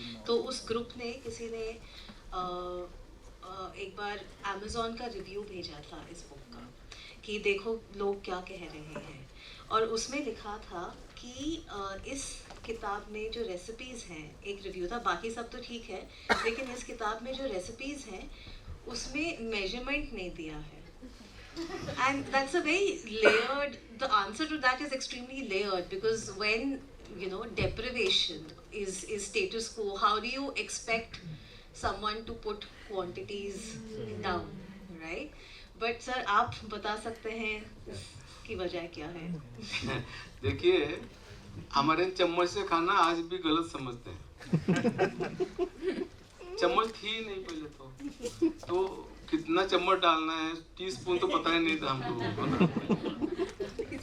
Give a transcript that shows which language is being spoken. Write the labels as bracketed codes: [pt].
[hi] तो उस ग्रुप ने किसी ने एक बार अमेज़ॉन का रिव्यू भेजा था इस बुक का कि देखो लोग क्या कह रहे हैं. और उसमें लिखा था कि इस किताब में जो रेसिपीज़ हैं, एक रिव्यू था, बाकी सब तो ठीक है, लेकिन इस किताब में जो रेसिपीज़ हैं उसमें मेजरमेंट नहीं दिया है. [en] And that's a very layered, the answer to that is extremely layered, because when deprivation is status quo, how do you expect someone to put quantities down, right? [hi] But sir, आप बता सकते हैं इसकी वजह क्या है? देखिए, हमारे चम्मच से खाना आज भी गलत समझते हैं. चम्मच थी नहीं पहले तो कितना चम्मच डालना है, टीस्पून तो पता ही नहीं था हम लोगों को.